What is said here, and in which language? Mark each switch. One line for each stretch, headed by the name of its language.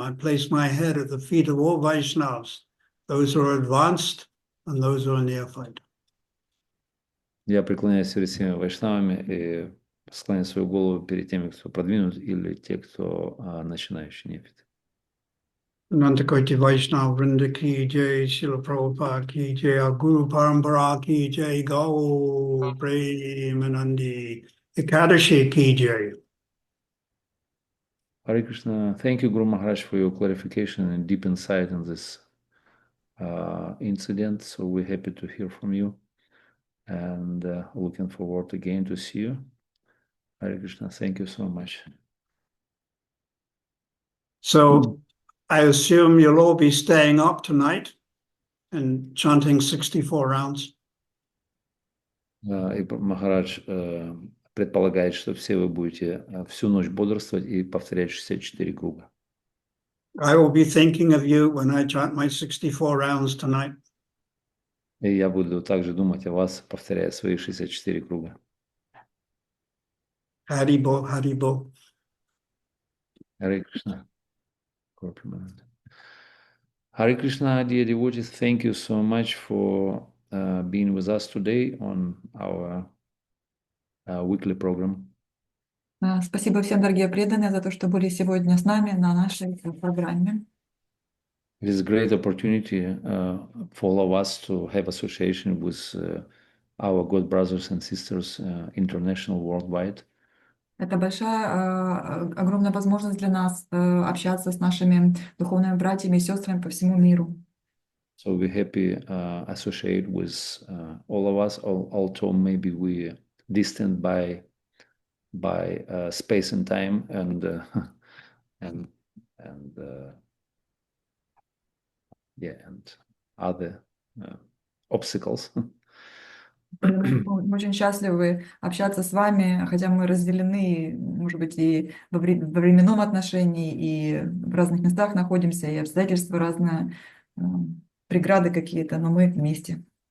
English: I place my head at the feet of all Vaishnavas, those who are advanced and those who are neophyte.
Russian: Я преклоняюсь перед всеми вайшнавами и склоняю свою голову перед теми, кто продвинут, или те, кто начинающий нефит.
English: Anantakoti Vaishnava Vrinda Ki Jai, Srila Prabhupada Ki Jai, our Guru Parampara Ki Jai, Gau Premanandi, Ekadashi Ki Jai. Hare Krishna. Thank you, Guru Maharaj, for your clarification and deep insight in this incident. So we're happy to hear from you, and looking forward again to see you. Hare Krishna. Thank you so much. So I assume you'll all be staying up tonight and chanting 64 rounds.
Russian: И Махарадж предполагает, что все вы будете всю ночь бодрствовать и повторять 64 круга.
English: I will be thinking of you when I chant my 64 rounds tonight.
Russian: И я буду также думать о вас, повторяя свои 64 круга.
English: Haribo, Haribo. Hare Krishna. Hare Krishna, dear devotees, thank you so much for being with us today on our weekly program.
Russian: Спасибо всем, дорогие преданные, за то, что были сегодня с нами на нашей программе.
English: It is a great opportunity for all of us to have association with our God brothers and sisters, international, worldwide.
Russian: Это большая, огромная возможность для нас общаться с нашими духовными братьями и сестрами по всему миру.
English: So we're happy associate with all of us, although maybe we distant by space and time and other obstacles.
Russian: Мы очень счастливы общаться с вами, хотя мы разделены, может быть, и во временном отношении, и в разных местах находимся, и обстоятельства разные, преграды какие-то, но мы вместе.